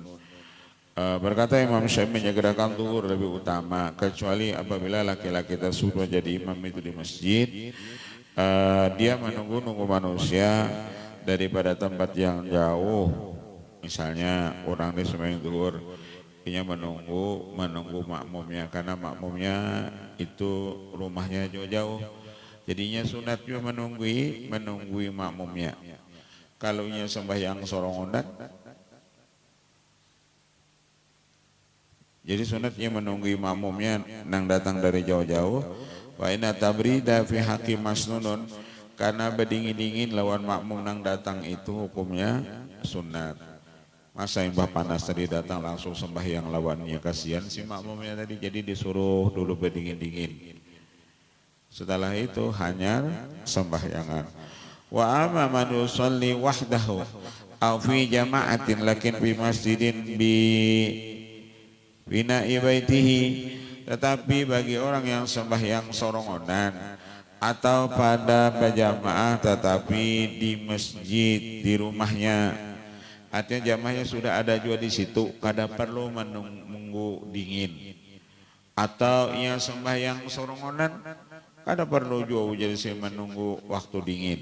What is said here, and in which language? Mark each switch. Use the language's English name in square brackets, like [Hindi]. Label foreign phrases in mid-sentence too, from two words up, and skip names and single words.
[Indonesian] Berkata Imam Syafi'i menyegerakan zuhur lebih utama kecuali apabila laki-laki tersebut jadi imam itu di masjid, dia menunggu manusia daripada tempat yang jauh. Misalnya orang di sembahyang zuhur dia menunggu makmumnya karena makmumnya itu rumahnya jauh-jauh. Jadinya sunat juga menunggui makmumnya. [Banjar] Kalau nya sembahyang sorongan, jadi sunatnya menunggui makmumnya nang datang dari jauh-jauh. [Arabic] وإن التبريد في حقه مسنون, [Banjar] karena berdingin-dingin lawan makmum nang datang itu hukumnya sunat. Masa yang panas tadi datang langsung sembahyang lawannya, kasihan si makmumnya tadi, jadi disuruh dulu berdingin-dingin. [Indonesian] Setelah itu hanya sembahyangan. [Arabic] وأما من يصلي وحده أو في جماعة لكن في مسجد بناء بيته, [Indonesian] tetapi bagi orang yang sembahyang sorongonan atau pada berjamaah tetapi di masjid di rumahnya, artinya jamaahnya sudah ada juga di situ, kada perlu menunggu dingin. Atau yang sembahyang sorongonan kada perlu jauh jadi menunggu waktu dingin.